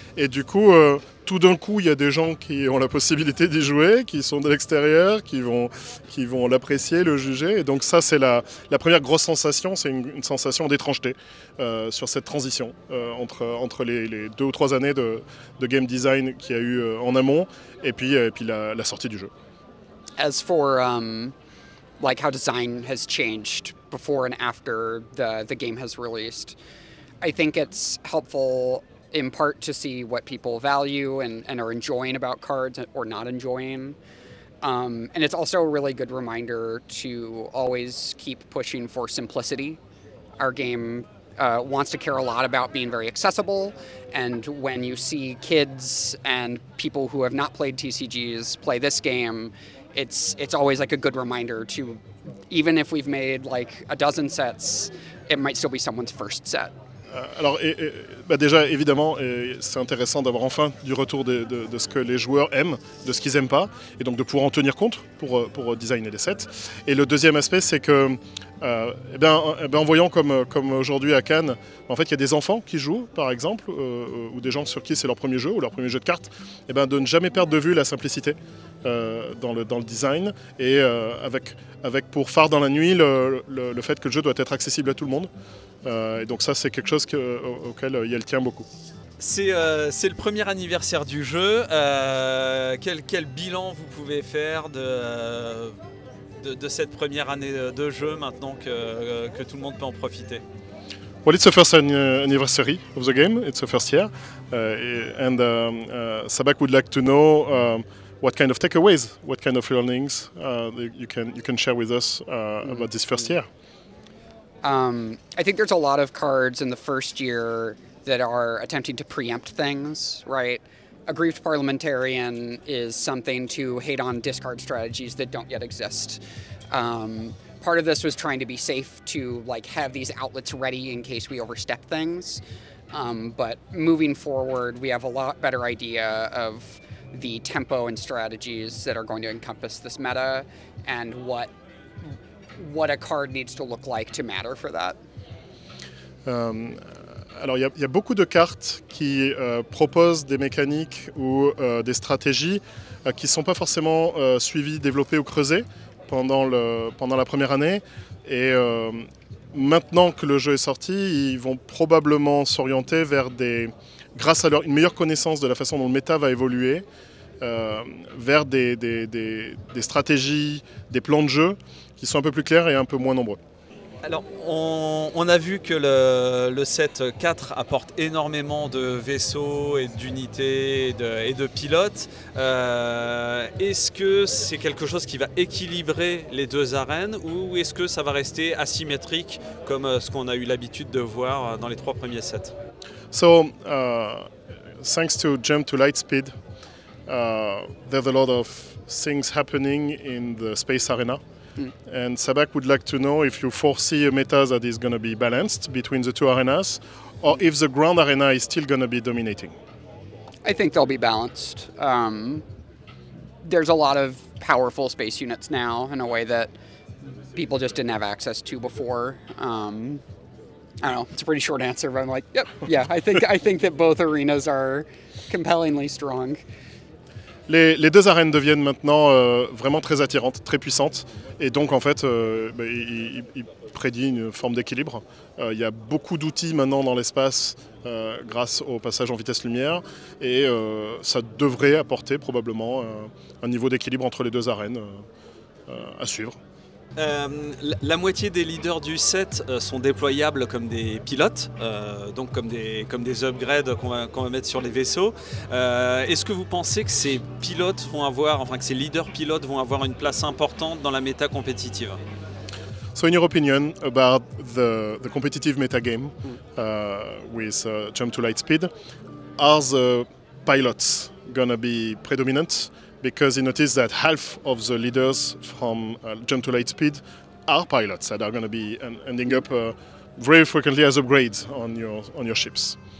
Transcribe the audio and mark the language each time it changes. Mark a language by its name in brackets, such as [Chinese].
[French] Et du coup, tout d'un coup, il y a des gens qui ont la possibilité d'y jouer, qui sont de l'extérieur, qui vont l'apprécier, le juger. Et donc ça, c'est la première grosse sensation, c'est une sensation d'étrangeté sur cette transition entre les 2 ou 3 années de game design qu'il y a eu en amont et puis la sortie du jeu. [English] As for like how design has changed before and after the game has released, I think it's helpful in part to see what people value and are enjoying about cards or not enjoying. And it's also a really good reminder to always keep pushing for simplicity. Our game wants to care a lot about being very accessible, and when you see kids and people who have not played TCGs play this game, it's always like a good reminder to, even if we've made like a dozen sets, it might still be someone's first set. [French] Alors déjà évidemment c'est intéressant d'avoir enfin du retour de ce que les joueurs aiment, de ce qu'ils n'aiment pas, et donc de pouvoir en tenir compte pour designer les sets. Et le deuxième aspect, c'est que en voyant comme aujourd'hui à Cannes, en fait il y a des enfants qui jouent par exemple, ou des gens sur qui c'est leur premier jeu ou leur premier jeu de cartes, de ne jamais perdre de vue la simplicité dans le design, et avec pour phare dans la nuit le fait que le jeu doit être accessible à tout le monde. Et donc ça, c'est quelque chose auquel Yael tient beaucoup. C'est le premier anniversaire du jeu. Quel bilan vous pouvez faire de cette première année de jeu maintenant que tout le monde peut en profiter? [English] Well, it's the first anniversary of the game. It's the first year, and Sabak would like to know what kind of takeaways, what kind of learnings you can share with us about this first year. I think there's a lot of cards in the first year that are attempting to preempt things, right? Aggrieved Parliamentarian is something to hate on discard strategies that don't yet exist. Part of this was trying to be safe to like have these outlets ready in case we overstep things. But moving forward, we have a lot better idea of the tempo and strategies that are going to encompass this meta and what a card needs to look like to matter for that. [French] Alors il y a beaucoup de cartes qui proposent des mécaniques ou des stratégies qui ne sont pas forcément suivies, développées ou creusées pendant la première année. Et maintenant que le jeu est sorti, ils vont probablement s'orienter vers grâce à une meilleure connaissance de la façon dont le méta va évoluer, vers des stratégies, des plans de jeu qui sont un peu plus clairs et un peu moins nombreux. Alors, on a vu que le set 4 apporte énormément de vaisseaux et d'unités et de pilotes. Est-ce que c'est quelque chose qui va équilibrer les deux arènes, ou est-ce que ça va rester asymétrique comme ce qu'on a eu l'habitude de voir dans les 3 premiers sets? [English] So, thanks to Jump to Lightspeed, there's a lot of things happening in the space arena. And Sabak would like to know if you foresee a meta that is going to be balanced between the two arenas, or if the ground arena is still going to be dominating. I think they'll be balanced. There's a lot of powerful space units now in a way that people just didn't have access to before. I don't know, it's a pretty short answer, but I'm like, yep, yeah, I think that both arenas are compellingly strong. [French] Les deux arènes deviennent maintenant vraiment très attirantes, très puissantes, et donc en fait, il prédit une forme d'équilibre. Il y a beaucoup d'outils maintenant dans l'espace grâce au passage en vitesse lumière, et ça devrait apporter probablement un niveau d'équilibre entre les deux arènes à suivre. La moitié des leaders du set sont déployables comme des pilotes, donc comme des upgrades qu'on va mettre sur les vaisseaux. Est-ce que vous pensez que ces pilotes vont avoir, enfin que ces leaders pilotes vont avoir une place importante dans la méta compétitive? [English] So in your opinion about the competitive metagame with Jump to Light Speed, are the pilots gonna be predominant? Because you notice that half of the leaders from Jump to Light Speed are pilots that are going to be ending up very frequently as upgrades on your ships.